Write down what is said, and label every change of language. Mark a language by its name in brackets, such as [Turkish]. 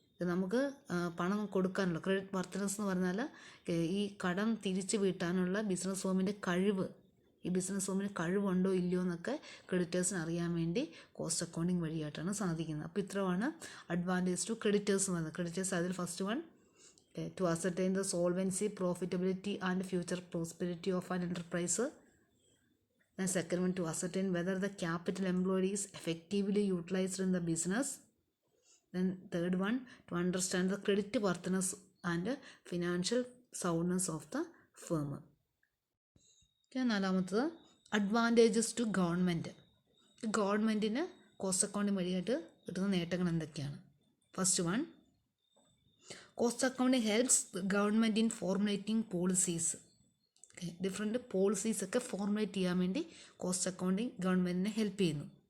[Malayalam] നമുക്ക് പണം കൊടുക്കാനുള്ള ക്രെഡിറ്റ് വർത്തിനെസ് എന്ന് പറഞ്ഞാൽ ഈ കടം തിരിച്ചു വീട്ടാനുള്ള ബിസിനസ് ഹോമിൻ്റെ കഴിവ്, ഈ ബിസിനസ് ഹോമിന് കഴിവുണ്ടോ ഇല്ലയോ എന്നൊക്കെ ക്രെഡിറ്റേഴ്സിന് അറിയാൻ വേണ്ടി കോസ്റ്റ് അക്കൗണ്ടിങ് വഴിയായിട്ടാണ് സാധിക്കുന്നത്. അപ്പോൾ ഇത്രയാണ് [English] advantage to creditors [Malayalam] എന്ന് പറയുന്നത്. [English] creditors [Malayalam] അതിൽ [English] First one, to ascertain the solvency, profitability and future prosperity of an enterprise. Then second one, to ascertain whether the capital employed is effectively utilized in the business. Then third one, to understand the credit worthiness and financial soundness of the firm. [Malayalam] നാലാമത്തത് [English] Advantages to government. [Malayalam] ഗവൺമെൻറ്റിന് cost accounting വഴിയായിട്ട് കിട്ടുന്ന നേട്ടങ്ങൾ എന്തൊക്കെയാണ്? [English] First one, cost accounting helps government in formulating policies. [Malayalam] Different പോളിസീസൊക്കെ formulate ചെയ്യാൻ വേണ്ടി cost accounting ഗവൺമെൻറ്റിനെ help ചെയ്യുന്നു.